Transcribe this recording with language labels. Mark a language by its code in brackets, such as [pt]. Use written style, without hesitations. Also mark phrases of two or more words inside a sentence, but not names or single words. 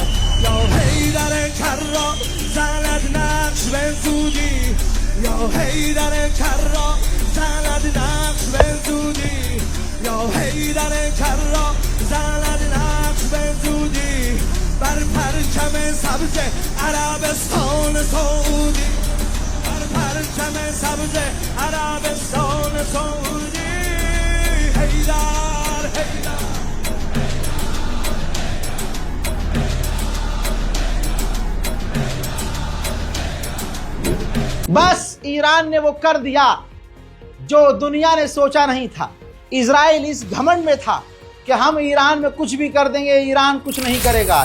[fa] یا حیدر کرا زند نقش به زودی یا حیدر کرا زند نقش به زودی یا حیدر کرا زند نقش به زودی بر پرچم سبز عربستان سعودی بر پرچم سبز عربستان سعودی حیدر حیدر [hi] बस ईरान ने वो कर दिया जो दुनिया ने सोचा नहीं था। इजराइल इस घमंड में था कि हम ईरान में कुछ भी कर देंगे, ईरान कुछ नहीं करेगा।